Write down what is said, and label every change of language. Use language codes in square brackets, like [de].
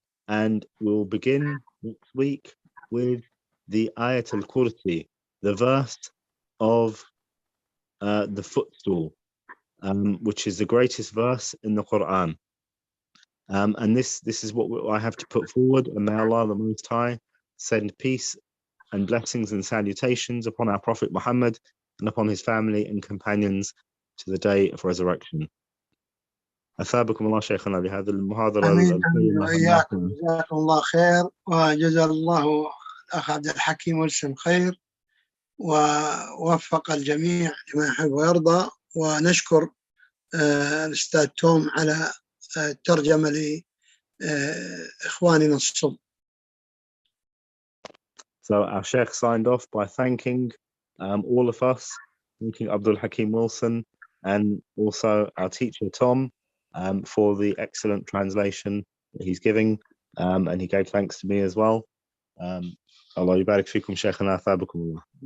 [en] And we'll begin next week with the Ayat al-Kursi, the verse of the footstool, which is the greatest verse in the Quran. And this is what I have to put forward, and may Allah the Most High send peace and blessings and salutations upon our Prophet Muhammad and upon his family and companions to the day of resurrection. [ar] أثابكم الله شيخنا بهذه المحاضرة آمين القيمة. وإياكم، جزاكم الله خير، وجزا الله الأخ عبد الحكيم ولسم خير، ووفق الجميع لما يحب ويرضى. ونشكر الأستاذ توم على الترجمة لإخواننا الصم. [en] So our Sheikh signed off by thanking all of us, thanking Abdul Hakim Wilson and also our teacher Tom for the excellent translation that he's giving, and he gave thanks to me as well. [ar] Allah yubarik fikum Sheikhana, thabakum Allah.